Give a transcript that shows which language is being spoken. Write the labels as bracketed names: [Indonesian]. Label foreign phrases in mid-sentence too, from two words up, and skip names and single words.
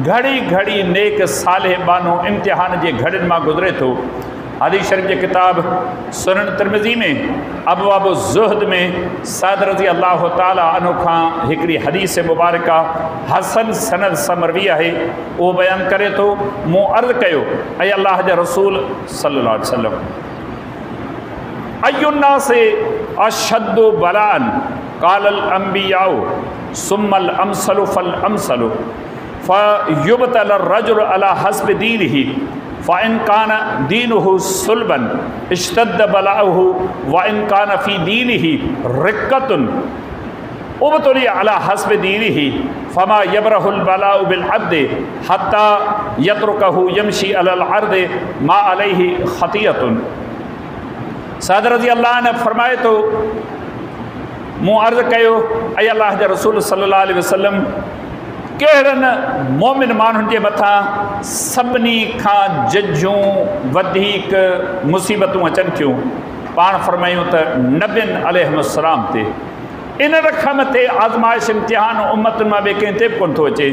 [Sindhi] घड़ी घड़ी नेक सालेह बानो इम्तिहान जे घड़ियुनि मां गुज़रे थो। हदीस शरीफ़ जे किताब सुनन तिरमिज़ी में अबवाब ज़ुहद में सअद [Arabic] رضي الله تعالى عنه [Sindhi] खां हिकिड़ी हदीस मुबारका हसन सनद सां मरवी आहे। उहो बयानु करे थो, मूं अर्ज़ु कयो, ऐं अल्लाह जा रसूल [Arabic] صلى الله عليه وسلم, أي الناس أشد بلاء قال الأنبياء ثم الأمثل فالأمثل فيبتلى الرجل على حسب دينه فإن كان دينه صلبا اشتد بلاؤه وإن كان في دينه رقة ابتلي على حسب دينه فما يبرح البلاء بالعبد حتى يتركه يمشي على الأرض ما عليه خطيئة. [Sindhi] सअद [Arabic] رضي الله [Sindhi] ने फरमाए तो, मूं अर्ज़ु कयो, ऐं अल्लाह जा रसूल [Arabic] صلى الله عليه وسلم, [Sindhi] कहिड़नि मोमिन माण्हुनि जे मथां सभिनी खां जजूं वधीक मुसीबतूं अचनि थियूं। पाण फरमायूं त नबियुनि अलैहिस्सलाम ते, इन रक़म ते आज़माइश इम्तिहान उम्मतुनि मां ॿिए कंहिं ते बि कोन थो अचे।